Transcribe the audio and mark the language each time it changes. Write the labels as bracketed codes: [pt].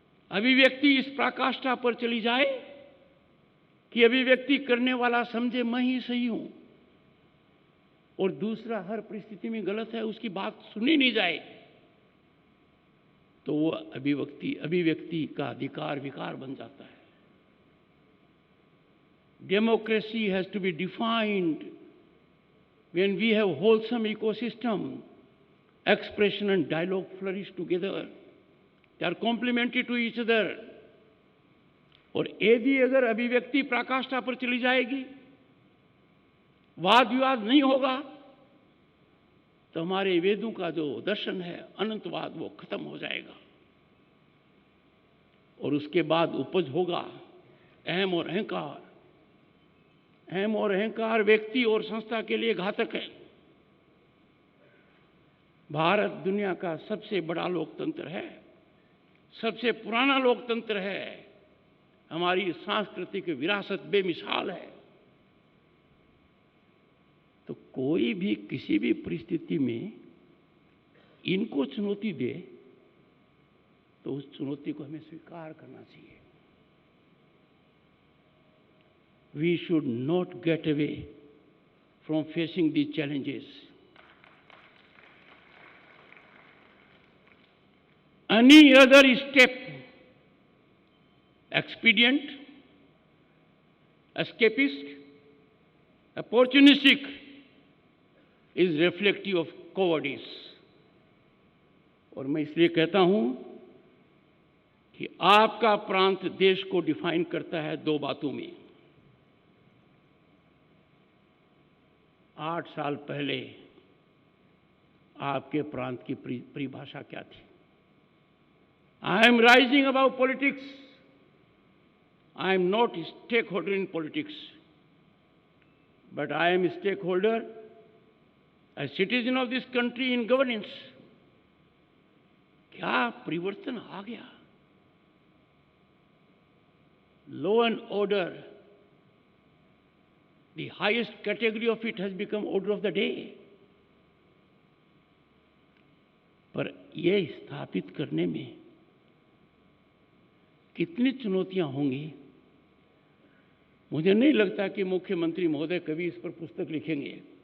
[hi] अभिव्यक्ति इस पराकाष्ठा पर चली जाए कि अभिव्यक्ति करने वाला समझे मैं ही सही हूं, और दूसरा हर परिस्थिति में गलत है, उसकी बात सुनी नहीं जाए, तो वो अभिव्यक्ति का अधिकार विकार बन जाता है। [en] Democracy has to be defined when we have wholesome ecosystem, expression and dialogue flourish together. They are complementary to each other. [hi] और यदि अगर अभिव्यक्ति पराकाष्ठा पर चली जाएगी, वाद विवाद नहीं होगा, तो हमारे वेदों का जो दर्शन है अनंतवाद, वो खत्म हो जाएगा। और उसके बाद उपज होगा अहम और अहंकार। अहम और अहंकार व्यक्ति और संस्था के लिए घातक है। भारत दुनिया का सबसे बड़ा लोकतंत्र है, सबसे पुराना लोकतंत्र है। हमारी सांस्कृतिक विरासत बेमिसाल है। तो कोई भी किसी भी परिस्थिति में इनको चुनौती दे तो उस चुनौती को हमें स्वीकार करना चाहिए। [en] We should not get away from facing these challenges. Any other step, expedient, escapist, opportunistic, is reflective of cowardice. [hi] और मैं इसलिए कहता हूं कि आपका प्रांत देश को डिफाइन करता है दो बातों में। 8 साल पहले आपके प्रांत की परिभाषा क्या थी? [en] I am rising about politics, I am not stake holder in politics, but I am stake holder as citizen of this country in governance. [hi] क्या परिवर्तन आ गया? [en] Law and order, the highest category of it has become order of the day. [hi] पर यह स्थापित करने में कितनी चुनौतियां होंगी, मुझे नहीं लगता कि मुख्यमंत्री महोदय कभी इस पर पुस्तक लिखेंगे।